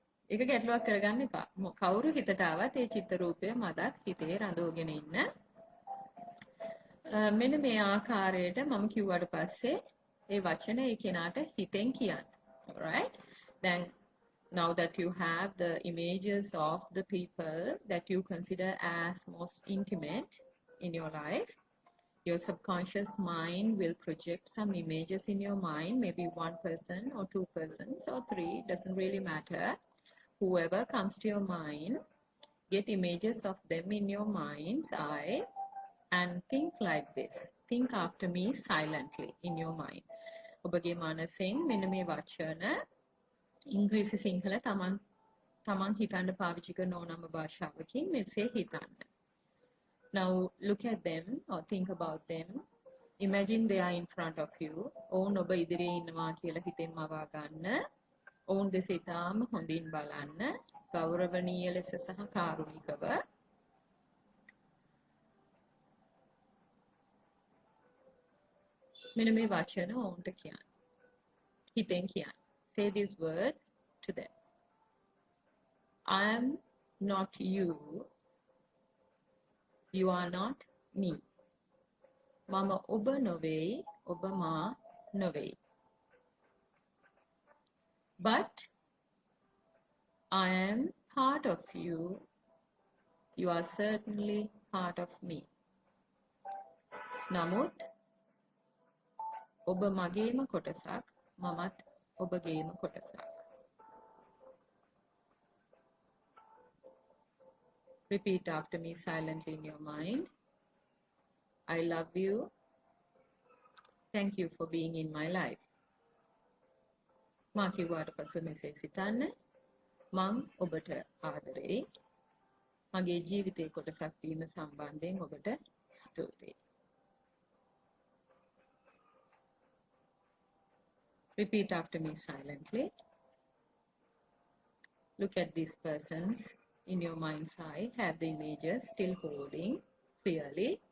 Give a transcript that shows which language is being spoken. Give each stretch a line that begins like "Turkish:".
Sinhala: ඒක ගැටලුවක් කරගන්න එපා. කවුරු හිතට ආවත් ඒ චිත්ත රූපය මතක් හිතේ රඳවගෙන ඉන්න. මෙන්න මේ ආකාරයට මම කිව්වට පස්සේ ඒ වචන ඒ කෙනාට හිතෙන් කියන්න.
English: Alright? Then now that you have the images of the people that you consider as most intimate in your life, your subconscious mind will project some images in your mind, maybe one person or two persons or three, doesn't really matter. Whoever comes to your mind, get images of them in your mind's eye and think like this. Think after me silently in your mind.
Sinhala: ඔබගේ මනසෙන් මෙන්න මේ වචන ඉංග්‍රීසි සිංහල තමන් හිතන්න පාවිච්චි කරන ඕනම භාෂාවකින් මෙසේ හිතන්න.
English: Now look at them or think about them. Imagine they are in front of you.
Sinhala: ඔවුන් ඔබ ඉදිරියේ ඉන්නවා කියලා හිතෙන් මවා ගන්න. ඔවුන් දෙස ඉතාම හොඳින් බලන්න. ගෞරවණීය ලෙස සහ කාරුණිකව. මෙන්න මේ වචන ඔවුන්ට කියන්න. හිතෙන් කියන්න.
English: Say these words to them. I am not you. You are not me.
Sinhala: මම ඔබ නොවේ, ඔබ මා නොවේ.
English: But I am part of you. You are certainly part of me.
Sinhala: නමුත් ඔබ මගේම කොටසක්, මමත් ඔබගේම කොටසක්.
English: Repeat after me silently in your mind. I love you. Thank you for being in my life.
Sinhala: මා කිව්වට පසු මෙසේ සිතන්න. මං ඔබට ආදරෙයි. මගේ ජීවිතේ කොටසක් වීම සම්බන්ධයෙන් ඔබට ස්තුතියි.
English: Repeat after me silently. Look at these persons in your mind's eye. Have the images still holding clearly.